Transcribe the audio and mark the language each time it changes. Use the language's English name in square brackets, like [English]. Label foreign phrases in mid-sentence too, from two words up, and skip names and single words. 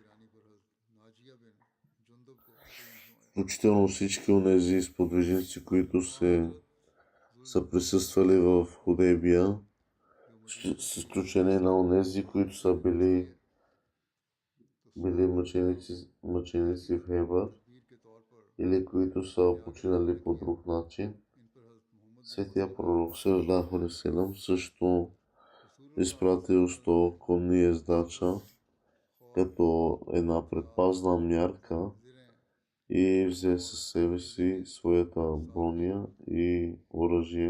[Bulgarian] Включително всички онези сподвижници, които са присъствали в Худейбия, с изключение на онези, които са били мъченици в Хейбър или които са починали по друг начин. Светия пророк [Arabic] صلى الله عليه وسلم [Bulgarian] също изпратил 100 конни ездача като една предпазна мярка и взе със себе си своята броня и оръжие.